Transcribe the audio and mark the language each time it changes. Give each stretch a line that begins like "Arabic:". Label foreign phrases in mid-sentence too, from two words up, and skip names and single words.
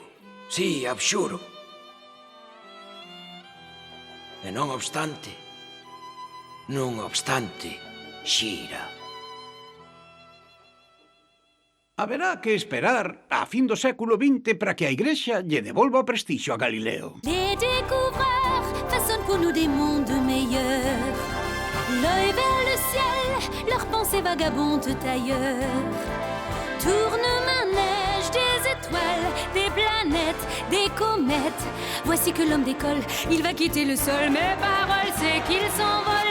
Galician: Sí, abxuro. E non obstante, xira. Haberá que esperar a fin do século XX para que a Igrexa lle devolva o prestixio a Galileo.
French: Les découvreurs façonnent pour nous des mondes meilleurs. L'œil vers le ciel, leurs pensées vagabondent ailleurs. Tourne-manège des étoiles, des planètes, des comètes. Voici que l'homme décolle, il va quitter le sol. Mes paroles, c'est qu'il s'envole.